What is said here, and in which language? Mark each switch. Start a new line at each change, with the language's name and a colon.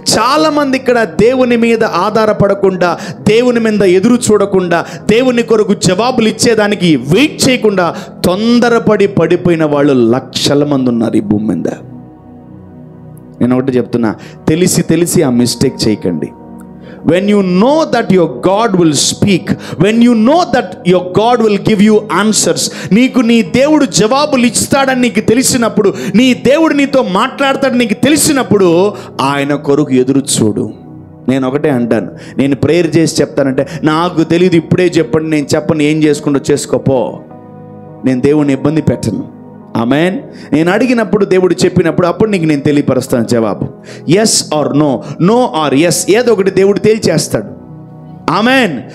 Telugu: చాలామంది ఇక్కడ దేవుని మీద ఆధారపడకుండా, దేవుని మీద ఎదురు చూడకుండా, దేవుని కొరకు జవాబులు ఇచ్చేదానికి వెయిట్ చేయకుండా తొందరపడి పడిపోయిన వాళ్ళు లక్షల మంది ఉన్నారు ఈ భూమి మీద. నేను ఒకటి చెప్తున్నా, తెలిసి ఆ మిస్టేక్ చేయకండి.
English: When you know that your God will speak, when you know that your God will give you answers,
Telugu: నీకు నీ దేవుడు జవాబులు ఇస్తాడని నీకు తెలిసినప్పుడు, నీ దేవుడు నీతో మాట్లాడతాడని నీకు తెలిసినప్పుడు ఆయన కొరకు ఎదురు చూడు. నేను ఒకటే అంటాను, నేను ప్రేయర్ చేసి చెప్తానంటే నాకు తెలియదు ఇప్పుడే చెప్పండి, నేను చెప్పను, ఏం చేసుకుంటూ చేసుకోపో. నేను దేవుని ఇబ్బంది పెట్టను. ఆమెన్. నేను అడిగినప్పుడు దేవుడు చెప్పినప్పుడు అప్పుడు నీకు నేను తెలియపరుస్తాను జవాబు.
English: yes or no, no or yes,
Telugu: ఏదో ఒకటి దేవుడు తేల్చేస్తాడు. ఆమెన్.